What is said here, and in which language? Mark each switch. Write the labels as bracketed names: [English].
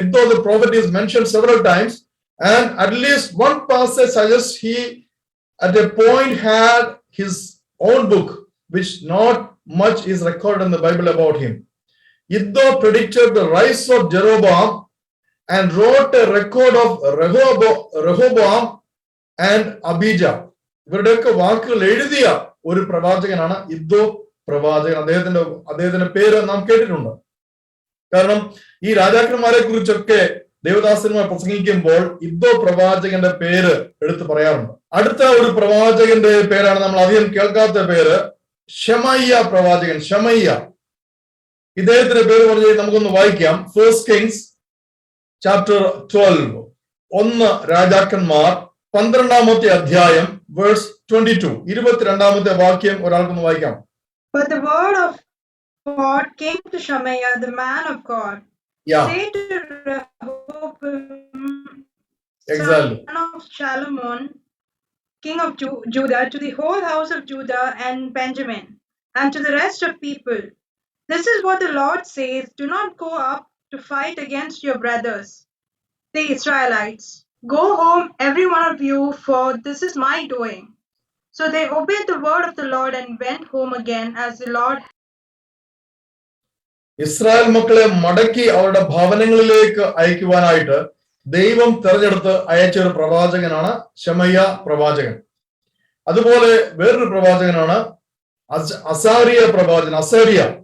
[English] Iddo the prophet is mentioned several times, and at least one passage suggests he at a point had his own book, which not much is recorded in the Bible about him. Iddo predicted the rise of Jeroboam and wrote a record of Rehoboam and Abijah. [Malayalam] ഇവരുടെയൊക്കെ വാക്കുകൾ എഴുതിയ ഒരു പ്രവാചകനാണ് ഇദ്ദോ പ്രവാചകൻ. അദ്ദേഹത്തിന്റെ പേര് നാം കേട്ടിട്ടുണ്ട്. കാരണം ഈ രാജാക്കന്മാരെ കുറിച്ചൊക്കെ ദേവദാസന്മാർ പ്രസംഗിക്കുമ്പോൾ ഇദ്ദോ പ്രവാചകന്റെ പേര് എടുത്തു പറയാറുണ്ട്. അടുത്ത ഒരു പ്രവാചകന്റെ പേരാണ് നമ്മൾ അധികം കേൾക്കാത്ത പേര്, ശമയ്യ പ്രവാചകൻ. ശമയ്യ, ഇദ്ദേഹത്തിന്റെ പേര് പറഞ്ഞ് നമുക്കൊന്ന് വായിക്കാം. ഫസ്റ്റ് കിങ്സ് ചാപ്റ്റർ 12, 1 രാജാക്കന്മാർ 12-ാമത്തെ അധ്യായം വേഴ്സ് 22, 22-ാമത്തെ വാക്യം ഒരാൾക്കൊന്ന് വായിക്കാം. [English] But the word of God came to Shemaiah, the man of God. Say to Rehoboam, son of Solomon, king of Judah, to the whole house of Judah and Benjamin, and to the rest of people, this is what the Lord says: do not go up to fight against your brothers, the Israelites. Go home, every one of you, for this is my doing. So they obeyed the word of the Lord and went home again as the Lord. [Malayalam] Israel മക്കളെ മടക്കി അവരുടെ ഭവനങ്ങളിലേക്ക് അയക്കുവാനായിട്ട് ദൈവം തെരഞ്ഞെടുത്ത് അയച്ച ഒരു പ്രവാചകനാണ് ശമയ്യ പ്രവാചകൻ. അതുപോലെ വേറൊരു പ്രവാചകനാണ് അസാരിയ പ്രവാചകൻ, അസേരിയ.